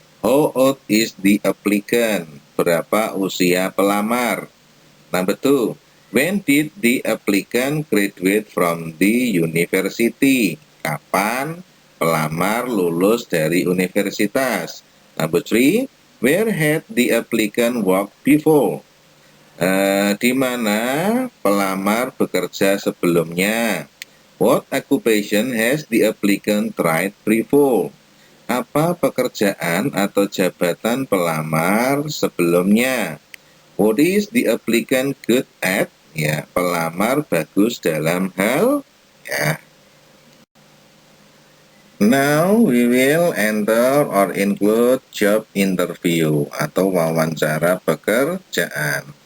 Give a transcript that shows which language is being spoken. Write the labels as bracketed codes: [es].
[en] How old is the applicant? [id] Berapa usia pelamar? [en] Number 2. When did the applicant graduate from the university? [id] Kapan pelamar lulus dari universitas? [en] Number 3. Where had the applicant worked before? [id] Di mana pelamar bekerja sebelumnya? [en] What occupation has the applicant tried before? [id] Apa pekerjaan atau jabatan pelamar sebelumnya? [en] What is the applicant good at? [id] Ya, pelamar bagus dalam hal, ya. [en] Now we will enter or include job interview [id] atau wawancara pekerjaan.